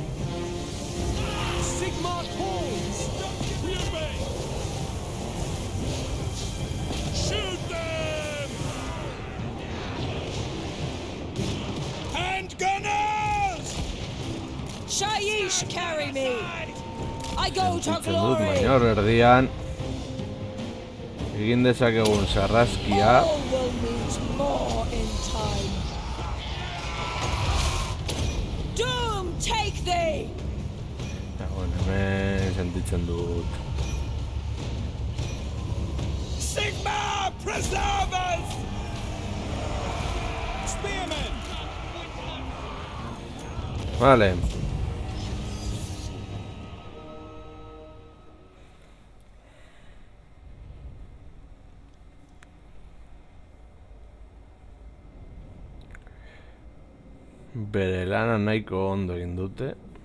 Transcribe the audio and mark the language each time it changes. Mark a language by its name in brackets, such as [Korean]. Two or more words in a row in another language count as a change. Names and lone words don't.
[English] Sigmar calls! Fury! Shoot them! Hand gunners! Shaiish carry me. I go to [Basque] Sentitzen dut, [English] glory. [Basque] baina hor erdian. Egin dezakegun sarraskia. [English] All will meet more in time. Doom take thee. [Basque] Eta, bueno, hemen sentitzen dut. [English] Sigmar preserve us! Spearmen! [Basque] Vale. Bere lana nahiko ondo egin dute.